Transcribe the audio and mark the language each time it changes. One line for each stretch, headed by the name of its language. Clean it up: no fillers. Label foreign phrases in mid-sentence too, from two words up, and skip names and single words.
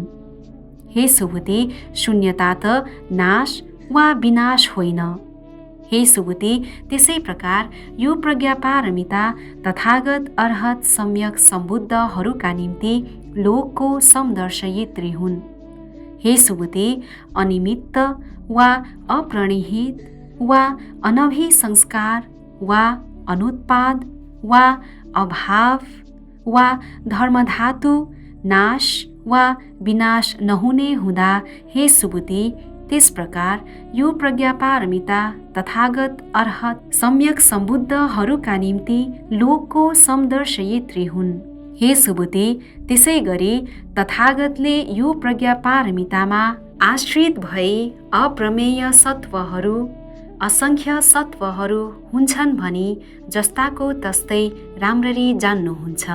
Nepali: हे सुबुती, शून्यता त नाश वा विनाश होइन। हे सुबुती, त्यसै प्रकार यो प्रज्ञापारमिता तथागत अर्हत सम्यक सम्बुद्धहरूका निम्ति लोकको समदर्शयित्री हुन्। हे सुबुती, अनिमित्त वा अप्रणिहित वा अनभिसंस्कार वा अनुत्पाद वा अभाव वा धर्मधातु नाश वा विनाश नहुने हुँदा, हे सुबुती, त्यस प्रकार यो प्रज्ञापारमिता तथागत अर्हत सम्यक सम्बुद्धहरूका निम्ति लोकको समदर्शयित्री हुन्। हे सुबुती, त्यसै गरी तथागतले यो प्रज्ञापारमितामा आश्रित भई अप्रमेय सत्वहरू, असङ्ख्य सत्वहरू हुन्छन् भनी जस्ताको तस्तै राम्ररी जान्नुहुन्छ।